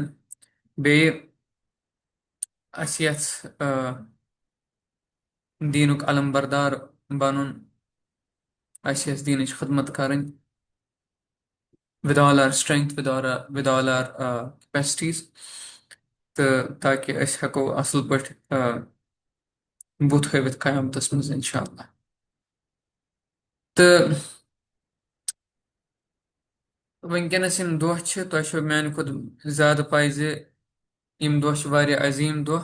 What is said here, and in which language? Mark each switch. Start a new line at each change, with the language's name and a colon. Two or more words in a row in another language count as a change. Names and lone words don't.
Kashmiri: بیٚیہِ اَسہِ یژھ دیٖنُک علم بردار بنُن، اَسہِ یژھِ دیٖنٕچ خدمت کرٕنۍ
English: with all our strength, with all our capacities.
Kashmiri: تہٕ تاکہِ أسۍ ہٮ۪کو اصل پٲٹھۍ بُتھ ہٲوِتھ قیامتس منٛز
Arabic: انشاء اللہ.
Kashmiri: تہٕ وٕنکٮ۪نس یِم دۄہ چھِ تۄہہِ چھو میانہِ کھۄتہٕ زیادٕ پاے زِ یِم دۄہ چھِ واریاہ عظیٖم دۄہ.